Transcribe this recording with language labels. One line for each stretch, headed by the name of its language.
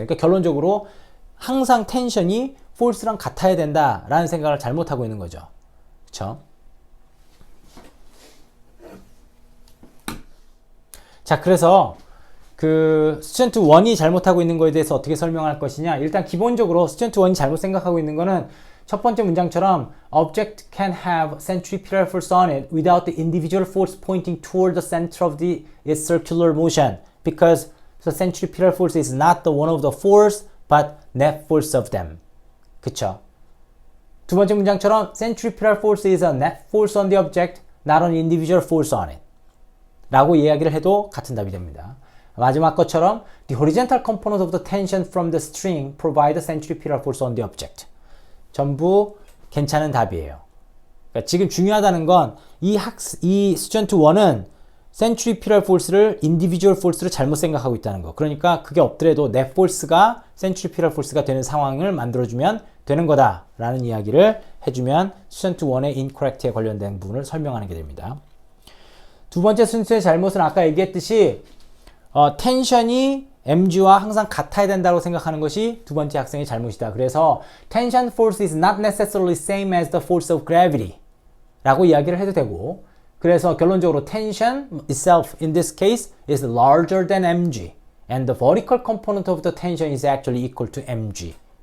Korean: 그러니까 결론적으로 항상 텐션이 force랑 같아야 된다라는 생각을 잘못하고 있는 거죠. 그쵸? 자, 그래서 그 스튜던트 1이 잘못하고 있는 거에 대해서 어떻게 설명할 것이냐. 일단 기본적으로 스튜던트 1이 잘못 생각하고 있는 거는 첫 번째 문장처럼
English: object can have centripetal force on it without the individual force pointing toward the center of its circular motion because the centripetal force is not the one of the force but net force of them. 그쵸?
Korean: 두 번째 문장처럼
English: centripetal force is a net force on the object, not an individual force on it.
Korean: 라고 이야기를 해도 같은 답이 됩니다. 마지막 것처럼
English: the horizontal component of the tension from the string provide the centripetal force on the object.
Korean: 전부 괜찮은 답이에요. 그러니까 지금 중요하다는 건 이 스튜던트 1은 centripetal force를 individual force로 잘못 생각하고 있다는 거. 그러니까 그게 없더라도 net force가 centripetal force가 되는 상황을 만들어주면 되는 거다라는 이야기를 해주면 스튜던트 1의 incorrect에 관련된 부분을 설명하는 게 됩니다. 두 번째 순서의 잘못은 아까 얘기했듯이 텐션이 mg와 항상 같아야 된다고 생각하는 것이 두 번째 학생의 잘못이다.
English: 그래서 tension force is not necessarily same as the force of gravity
Korean: 라고 이야기를 해도 되고 그래서 결론적으로
English: tension itself in this case is larger than mg and the vertical component of the tension is actually equal to mg.